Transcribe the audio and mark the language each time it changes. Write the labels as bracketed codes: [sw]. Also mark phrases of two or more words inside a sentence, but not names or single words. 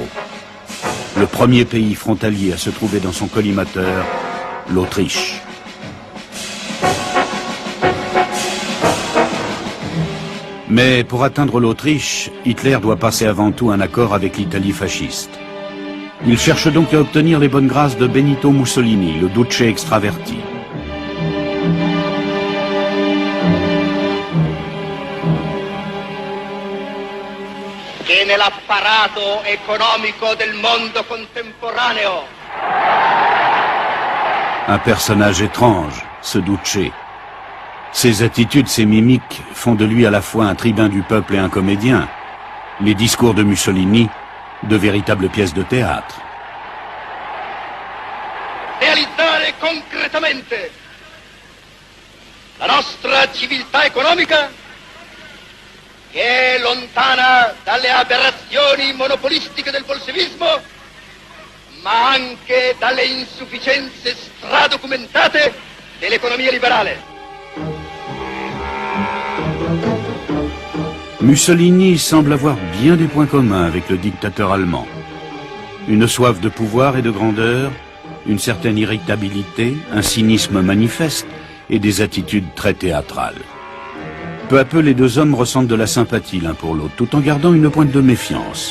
[fr] Le premier pays frontalier à se trouver dans son collimateur, l'Autriche. Mais pour atteindre l'Autriche, Hitler doit passer avant tout un accord avec l'Italie fasciste. Il cherche donc à obtenir les bonnes grâces de Benito Mussolini, le duce extraverti. [it] Che nell'apparato economico del mondo contemporaneo. [fr] Un personnage étrange, ce duce. Ses attitudes, ses mimiques font de lui à la fois un tribun du peuple et un comédien. Les discours de Mussolini, de véritables pièces de théâtre. [it] Realizzare concretamente la nostra civiltà economica, che è lontana dalle aberrazioni monopolistiche del bolscevismo, ma anche dalle insufficienze stradocumentate dell'economia liberale. [fr] Mussolini semble avoir bien des points communs avec le dictateur allemand. Une soif de pouvoir et de grandeur, une certaine irritabilité, un cynisme manifeste et des attitudes très théâtrales. Peu à peu, les deux hommes ressentent de la sympathie l'un pour l'autre, tout en gardant une pointe de méfiance.